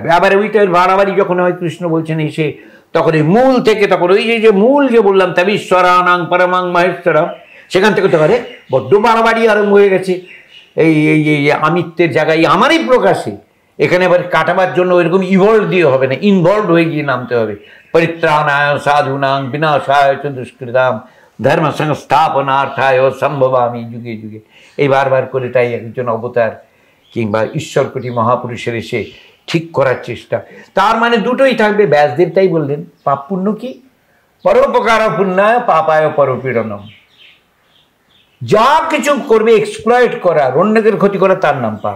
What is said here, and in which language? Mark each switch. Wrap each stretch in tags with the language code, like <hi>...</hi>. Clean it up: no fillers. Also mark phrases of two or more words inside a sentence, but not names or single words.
<bn>আবার ওইটার বাড়াবাড়ি যখন হয়, কৃষ্ণ বলছেন এসে, তখন এই মূল থেকে, তখন ওই যে মূল যে বললাম</bn> <sa>তবিশ্বরানাং পরমাং মহেশ্বরম,</sa> <bn>সেখান থেকে তো পারে বড্ড বাড়াবাড়ি আরম্ভ হয়ে গেছে। এই আমিত্বের জায়গায় আমারই প্রকাশে, এখানে আবার কাটাবার জন্য ওইরকম ইভলভ দিয়ে হবে না, ইনভলভ হয়ে গিয়ে নামতে হবে।</bn> <sa>পরিত্রাণায় সাধুনাং বিনাশায় চ দুষ্কৃতাম ধর্ম সংস্থাপনার্থায় সম্ভবামি যুগে যুগে,</sa> <bn>এই বারবার করে। তাই একজন অবতার কিংবা ঈশ্বরকোটি মহাপুরুষের এসে ঠিক করার চেষ্টা। তার মানে দুটোই থাকবে। ব্যাসদেব তাই বললেন, পাপ পুণ্য কি?</bn> <sa>পরোপকার পুণ্যায় পাপায় পরপীড়নম।</sa> <bn>যা কিছু করবে এক্সপ্লয়েট করা, অন্যদের ক্ষতি করা, তার নাম পাপ।</bn>